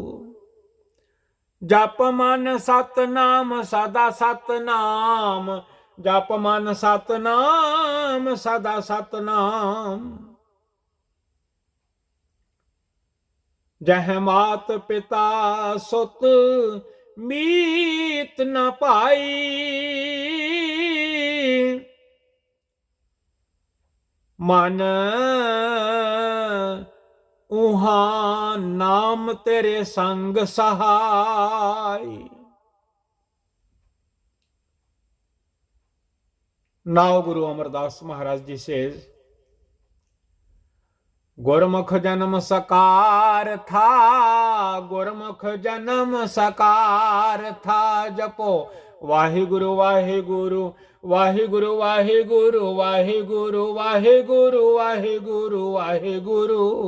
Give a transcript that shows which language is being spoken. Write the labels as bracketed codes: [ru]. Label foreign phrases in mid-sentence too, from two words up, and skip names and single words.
[pa] ਜਪ ਮਨ ਸਤਨਾਮ ਸਦਾ ਸਤਨਾਮ, ਜਪ ਮਨ ਸਤਨਾਮ ਸਦਾ ਸਤਨਾਮ। ਜਹ ਮਾਤ ਪਿਤਾ ਸੁਤ ਮੀਤ ਨ ਪਾਈ, ਮਨ ਉਹਾਂ ਨਾਮ ਤੇਰੇ ਸੰਗ ਸਹਾਇ। [en] Now Guru Amar Das Maharaj Ji says, [pa] ਗੁਰਮੁਖ ਜਨਮ ਸਕਾਰ ਥਾ, ਗੁਰਮੁਖ ਜਨਮ ਸਕਾਰ ਥਾ, ਜਪੋ ਵਾਹੇ ਗੁਰੂ ਵਾਹੇ ਗੁਰੂ, ਵਾਹੇ ਗੁਰੂ ਵਾਹੇ ਗੁਰੂ, ਵਾਹੇ ਗੁਰੂ ਵਾਹੇ ਗੁਰੂ, ਵਾਹੇ ਗੁਰੂ ਵਾਹੇ ਗੁਰੂ।